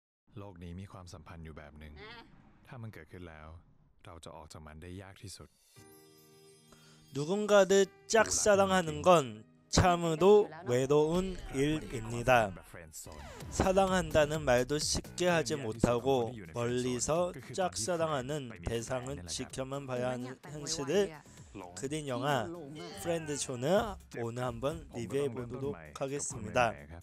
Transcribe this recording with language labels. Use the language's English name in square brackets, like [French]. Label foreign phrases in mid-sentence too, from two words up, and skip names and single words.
[Thai] โลกนี้มีความสัมพันธ์อยู่แบบหนึ่งถ้ามันเกิดขึ้นแล้วเราจะออกจากมันได้ยากที่สุด [Korean] 누군가를 짝사랑하는 건 참으로 외로운 일입니다. 사랑한다는 말도 쉽게 하지 못하고 멀리서 짝사랑하는 대상을 지켜만 봐야 하는 현실을 그린 영화 프렌드존을 오늘 한번 리뷰해 보도록 하겠습니다.